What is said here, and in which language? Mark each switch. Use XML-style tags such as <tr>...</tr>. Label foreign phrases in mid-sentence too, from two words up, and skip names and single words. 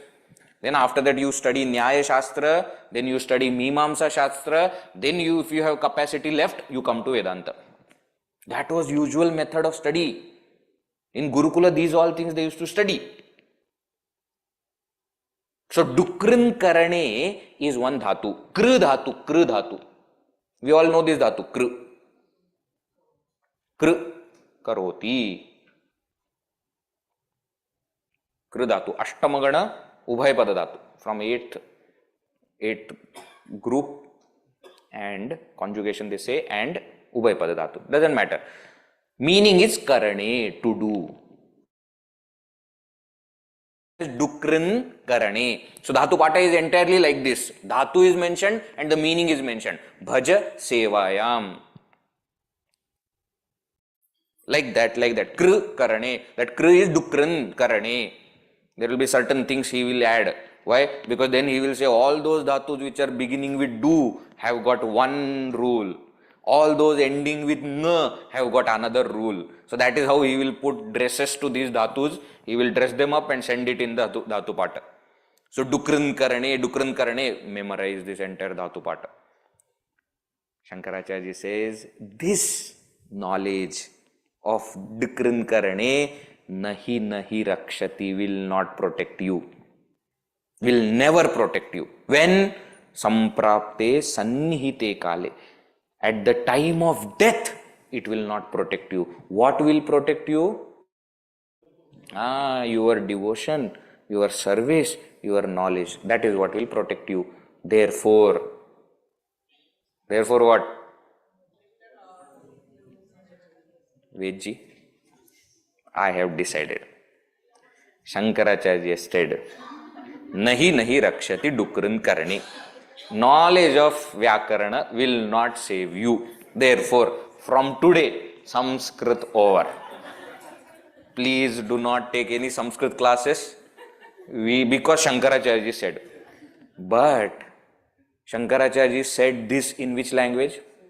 <en>Then after that you study Nyaya Shastra, then you study Mimamsa Shastra, then you, if you have capacity left, you come to Vedanta. That was usual method of study. In Gurukula, these all things they used to study. So</en> <sa>डुकृञ् करणे</sa> <en>is one dhatu.</en> <sa>कृ धातु.</sa> <en>We all know this dhatu.</en> <sa>कृ करोति. कृ धातु. अष्टमगण उभय पद धातु.</sa> <en>From 8th group and conjugation they say and</en> <sa>उभय पद धातु.</sa> <en>Doesn't matter. Meaning is karane, to do.</en> <sa>डुकृञ् करणे.</sa> <en>So</en> <sa>धातु पाठ</sa> <en>is entirely like this. Dhatu is mentioned and the meaning is mentioned.</en> <sa>भज सेवायाम्.</sa> <en>Like that.</en> <sa>कृ करणे.</sa> <en>That kr is</en> <sa>डुकृञ् करणे.</sa> <en>There will be certain things he will add. Why? Because then he will say all those dhatus which are beginning with do have got one rule. All those ending with na have got another rule. So that is how he will put dresses to these dhatus. He will dress them up and send it in the</en> <sa>धातु पाठ. So डुकृञ् करणे,</sa> <en>memorize this entire</en> <sa>धातु पाठ.</sa> <en>Shankaracharya says, this knowledge of</en> <sa>डुकृञ् करणे नहि रक्षति</sa> <en>will not protect you. Will never protect you.</en> <sa>When सम्प्राप्ते सन्निहिते काले.</sa> <en>At the time of death, it will not protect you. What will protect you? Your devotion, your service, your knowledge. That is what will protect you. Therefore what? Vedji, I have decided. Shankaracharya said,</en> <sa>नहि रक्षति डुकृञ् करणे.</sa> <en>Knowledge of Vyakarana will not save you. Therefore, from today, Sanskrit over. Please do not take any Sanskrit classes. Because Shankaracharya said. But Shankaracharya said this in which language?</en>